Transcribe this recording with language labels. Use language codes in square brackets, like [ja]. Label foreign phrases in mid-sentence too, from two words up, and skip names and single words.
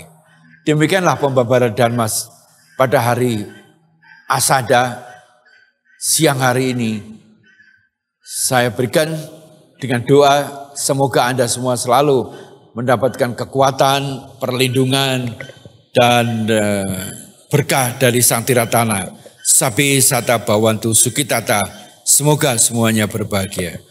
[id] Demikianlah pembabaran dharma pada hari asada siang hari ini. Saya berikan dengan doa semoga Anda semua selalu mendapatkan kekuatan, perlindungan, dan berkah dari Sang Tiratana. [pi] Sabi sata bawantu sukitata. [id] Semoga semuanya berbahagia.